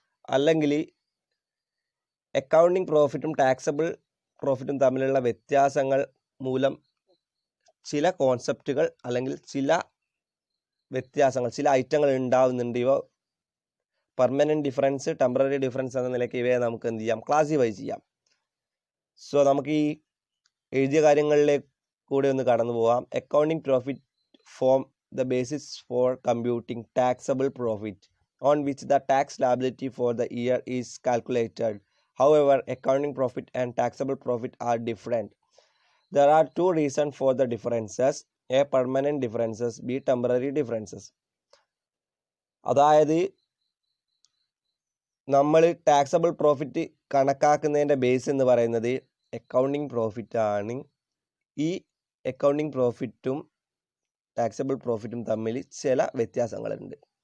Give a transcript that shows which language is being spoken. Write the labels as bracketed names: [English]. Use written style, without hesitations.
[Malayalam] അല്ലെങ്കിൽ accounting പ്രോഫിറ്റും taxable പ്രോഫിറ്റും തമ്മിലുള്ള വ്യത്യാസങ്ങൾ മൂലം ചില കോൺസെപ്റ്റുകൾ അല്ലെങ്കിൽ ചില വ്യത്യാസങ്ങൾ, ചില ഐറ്റങ്ങൾ ഉണ്ടാവുന്നുണ്ട്. ഇവ പെർമനൻറ്റ് ഡിഫറൻസ്, ടെമ്പററി ഡിഫറൻസ് എന്ന നിലയ്ക്ക് ഇവയെ നമുക്ക് എന്ത് ചെയ്യാം, ക്ലാസിഫൈ ചെയ്യാം. സോ നമുക്ക് ഈ എഴുതിയ കാര്യങ്ങളിലേക്ക് കൂടെ ഒന്ന് കടന്നു പോവാം. [English] Accounting profit form the basis for computing taxable profit on which the tax liability for the year is calculated. However, accounting profit and taxable profit are different. There are two reasons for the differences: A, permanent differences, B, temporary differences. [Malayalam] അതായത് നമ്മൾ taxable profit കണക്കാക്കുന്നതിൻ്റെ base എന്ന് പറയുന്നത് accounting profit ആണ്. ഈ accounting പ്രോഫിറ്റും taxable പ്രോഫിറ്റും തമ്മിൽ ചില വ്യത്യാസങ്ങളുണ്ട്.